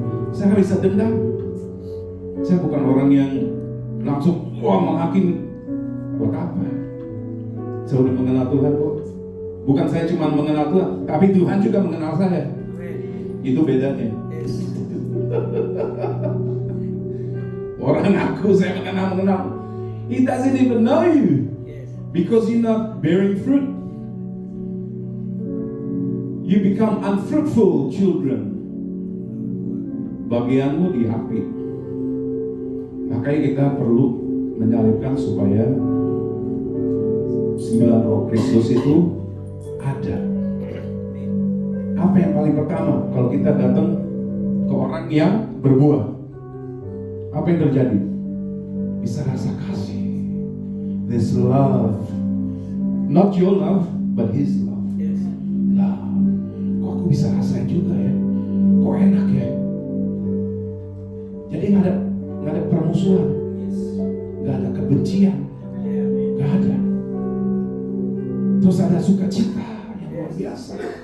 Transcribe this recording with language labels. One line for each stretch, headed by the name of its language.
Indonesian: Saya nggak bisa dendam. Saya bukan orang yang langsung menghakimi. Buat apa? Saya udah mengenal Tuhan kok. Bukan saya cuma mengenal Tuhan, tapi Tuhan juga mengenal saya. Itu bedanya. Orang aku saya mengenal.
English: He doesn't even know you because you're not bearing fruit. You become unfruitful children.
Indonesian: Bagianmu di api. Makanya kita perlu menyalibkan supaya 9 roh Kristus itu ada. Apa yang paling pertama kalau kita datang ke orang yang berbuah? Apa yang terjadi? Bisa rasa kasih.
English: There's love. Not your love, but His love. Love.
Indonesian: Kok aku bisa rasain juga ya? Kok enak ya? Jadi nggak ada permusuhan, nggak ada kebencian, nggak ada. Terus ada sukacita yang luar biasa.